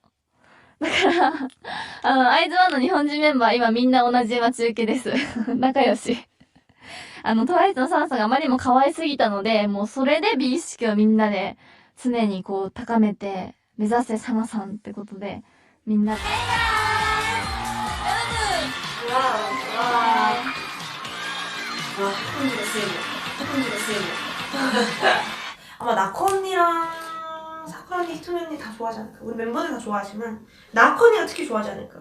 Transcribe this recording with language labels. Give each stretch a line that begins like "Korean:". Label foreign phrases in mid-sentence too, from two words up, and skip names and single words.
Japanese: だから、アイズワンの日本人メンバー今みんな同じ待ち受けです。仲良し。トワイスのサナさんがあまりにも可愛すぎたので、もうそれで美意識をみんなで常にこう高めて、目指せサナさんってことで、みんなで。
Korean: 아마 나코 언니랑 사쿠라 언니, 히토미 언니 다 좋아하지 않을까? 우리 멤버들 다 좋아하지만 나코 언니가 특히 좋아하지 않을까?